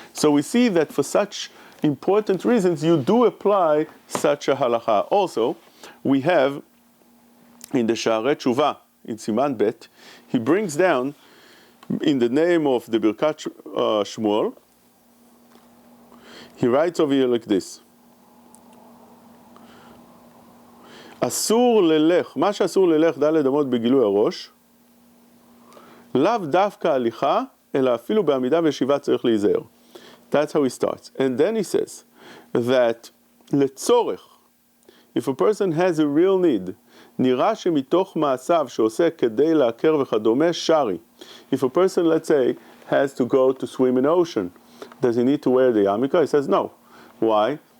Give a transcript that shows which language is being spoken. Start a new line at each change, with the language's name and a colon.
English: So we see that for such important reasons, you do apply such a halacha. Also, we have in the Sha'arei Tshuva, in Siman Bet, he brings down, in the name of the Birkat Shmuel, he writes over here like this.
Hebrew: אסור ללך, מה שאסור ללך ד' אמות בגילוי הראש, לאו דווקא הליכה, אלא אפילו בעמידה וישיבה צריך להיזהר.
English: That's how he starts. And then he says that לצורך, if a person has a real need,
Hebrew: נראה שמתוך מעשיו שעושה כדי להכר וכדומה, שרי.
English: If a person, let's say, has to go to swim in the ocean, does he need to wear the yarmulke? He says no. Why?